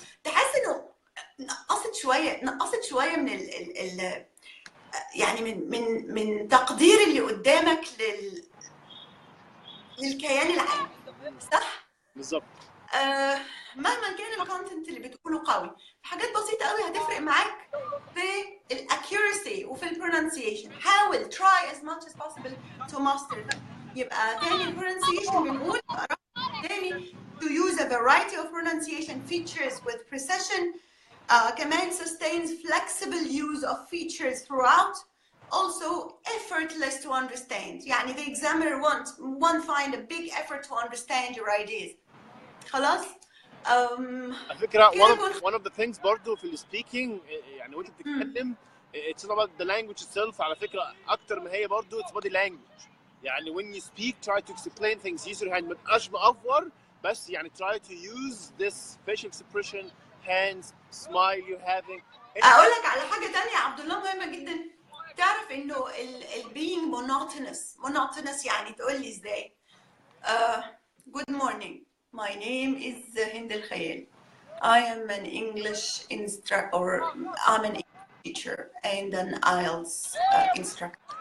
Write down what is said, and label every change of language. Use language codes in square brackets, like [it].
[ar] تحس انه نقصت شويه من ال يعني من تقدير اللي قدامك للكيان العام. صح؟ بالظبط. مهما كان الكونتنت اللي بتقوله قوي، حاجات بسيطه قوي قوي هتفرق معاك في الاكيورسي وفي البرونسيشن. حاول [en] try as much as possible to master them. [ar] يبقى تاني البرونسيشن بنقول تاني [en] to use a variety of pronunciation features with precision. [ar] كمان [en] sustains flexible use of features throughout. Also effortless to understand. [ar] يعني [en] the examiner won't find a big effort to understand your ideas. [ar] خلاص؟ على فكره [en] one of the things [ar] برضه في السبيكينج يعني وانت بتتكلم [en] it's not about the language itself [ar] على فكره اكتر ما هي برضه [en] it's body language. يعني when you speak try to explain things easier [ar] يعني ما تبقاش مأفور بس يعني [en] try to use this facial expression hands smile you're having. [ar] اقول لك على حاجه ثانيه يا عبد الله مهمه جدا. تعرف انه ال [en] being monotonous [ar] يعني تقول لي ازاي [en] good morning my name is Hend [ar] الخيال [en] I am an English instructor or I'm an English teacher and an IELTS instructor.